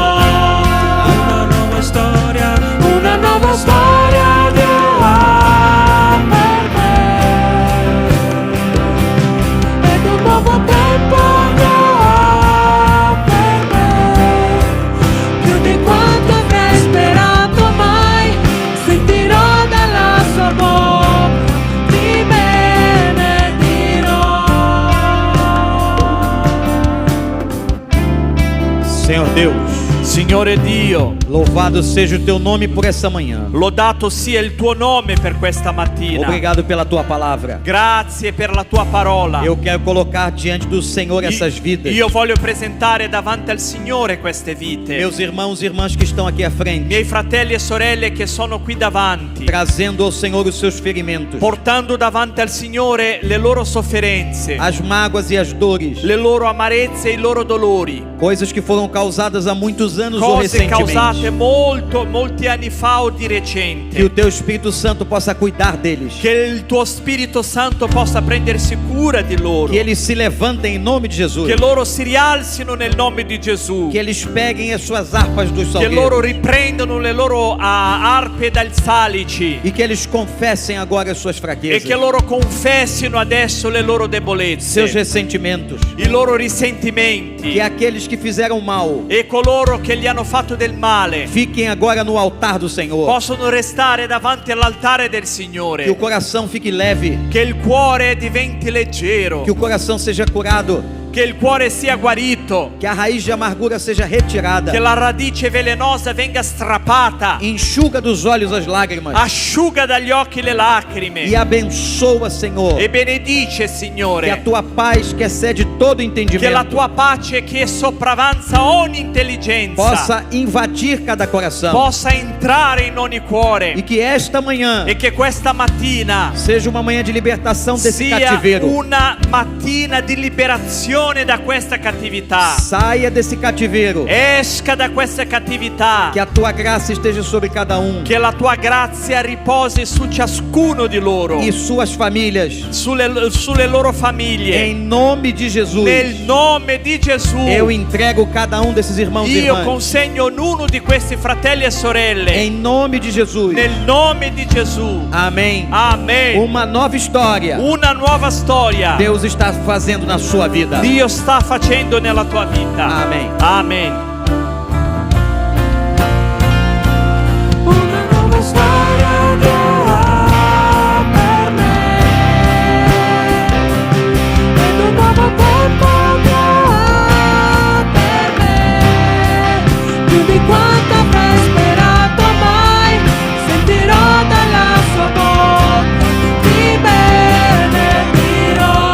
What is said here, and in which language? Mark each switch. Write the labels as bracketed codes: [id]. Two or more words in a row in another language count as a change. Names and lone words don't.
[it] Una nuova storia Dio ha per me, ed un nuovo tempo Dio ha per me, più di quanto avrei sperato mai, sentirò dalla sua bocca, ti benedirò. [pt] Senhor Deus, [it] Signore Dio, [pt] louvado seja o teu nome por essa manhã. [it] lodato sia il tuo nome per questa mattina. [pt] Obrigado pela tua palavra. [it] Grazie per la tua parola. [pt] Eu quero colocar diante do Senhor essas vidas. [it] Io voglio presentare davanti al Signore queste vite. [pt] Meus irmãos e irmãs que estão aqui à frente, [it] Miei fratelli e sorelle che sono qui davanti, [pt] trazendo ao Senhor os seus ferimentos, [it] portando davanti al Signore le loro sofferenze, [pt] as mágoas e as dores, [it] le loro amarezze e i loro dolori, [pt] coisas que foram causadas há muitos anos ou [it] cose causate [pt] recentemente. [it] molti anni fa o di [pt] Que o [it] recente. [pt] teu Espírito Santo possa cuidar deles. [it] Che il tuo Spirito Santo possa prendersi cura di loro, [pt] Que eles se levantem em nome de Jesus. [it] che loro si rialzino nel nome di Gesù, [pt] Que eles peguem as suas harpas dos [it] che loro [pt] salgueiros. [it] riprendano le loro arpe dal salici [pt] E que eles confessem agora as suas [it] e [pt] fraquezas, [it] che loro confessino adesso le loro [pt] seus [it] debolezze, [pt] ressentimentos. [it] i loro risentimenti, [pt] Que aqueles que fizeram mal [it] e coloro che gli hanno fatto del male [pt] fiquem agora no altar do Senhor. [it] possono restare davanti all'altare del [pt] Que o [it] Signore, [pt] coração fique leve. [it] che il cuore diventi leggero, [pt] Que o coração seja curado. [it] che il cuore sia guarito, [pt] Que a raiz de amargura seja retirada. [it] che la radice velenosa venga strappata, [pt] Enxuga dos olhos as lágrimas. [it] asciuga dagli occhi le [pt] E [it] lacrime [pt] abençoa, Senhor. [it] e benedice, [pt] Que a [it] Signore, [pt] tua paz, que excede todo [it] che la [pt] entendimento, [it] tua pace che sopravanza ogni intelligenza [pt] possa invadir cada coração. [it] possa entrare in ogni [pt] E [it] cuore, [pt] que esta manhã [it] e che questa mattina [pt] seja uma manhã de libertação desse [it] sia [pt] cativeiro. [it] una mattina di liberazione da questa cattività. [pt] Saia desse cativeiro. [it] Esca da questa cattività, [pt] Que a tua graça esteja sobre cada um. [it] che la tua grazia riposi su ciascuno di loro, [pt] E suas famílias. [it] sulle loro famiglie. [pt] Em nome de Jesus. [it] Nel nome di Gesù [pt] Eu entrego cada um desses irmãos e [it] io [pt] irmãs. [it] consegno ognuno di questi fratelli e sorelle [pt] Em nome de Jesus. [it] nel nome di Gesù. [pt] Amém. [it] Amen. [pt] Uma nova história [it] Una nuova storia [pt] Deus está fazendo na sua vida. [it] Dio sta facendo nella tua vita. Amen. Amen. Una nuova storia Dio ha per me, ed un nuovo tempo Dio ha per me, più di quanto avrei sperato mai, sentirò dalla sua bocca, ti benedirò.